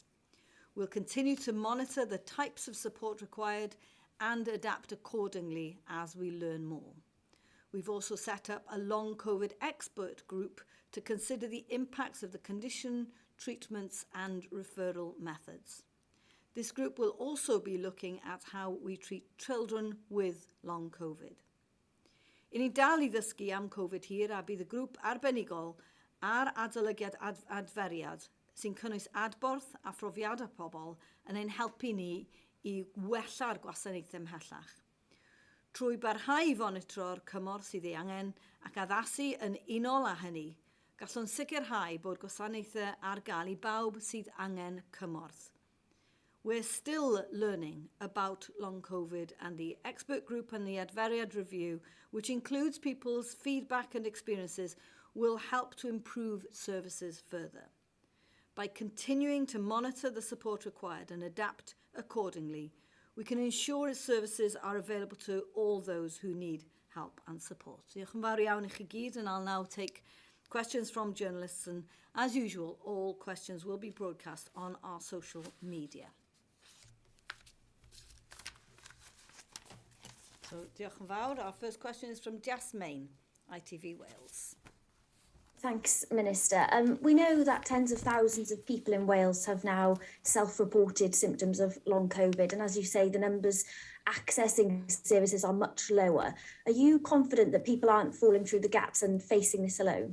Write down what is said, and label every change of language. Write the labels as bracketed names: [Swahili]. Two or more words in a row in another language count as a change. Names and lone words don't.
[English] We'll continue to monitor the types of support required and adapt accordingly as we learn more. We've also set up a long COVID expert group to consider the impacts of the condition, treatments and referral methods. This group will also be looking at how we treat children with long COVID. [Welsh] I ni dal I ddysgu am COVID hir a bydd y grŵp arbenigol ar adolygiad adferiad sy'n cynnwys adborth a phrofiadau pobl yn ein helpu ni I wella'r gwasanaethau ymhellach. Trwy barhau fonitro'r cymorth sydd ei angen ac addasu yn unol â hynny, gallwn sicrhau bod gwasanaethau ar gael I bawb sydd angen cymorth. [English] We're still learning about long COVID, and the expert group and the adferiad review, which includes people's feedback and experiences, will help to improve services further. By continuing to monitor the support required and adapt accordingly, we can ensure its services are available to all those who need help and support. [Welsh] Diolch yn fawr iawn I chi gyd, [English] and I'll now take questions from journalists, and as usual, all questions will be broadcast on our social media. So, [Welsh] diolch yn fawr. [English] Our first question is from Jasmine, ITV Wales. Thanks, Minister. We know that tens of thousands of people in Wales have now self-reported symptoms of long COVID, and as you say, the numbers accessing services are much lower. Are you confident that people aren't falling through the gaps and facing this alone?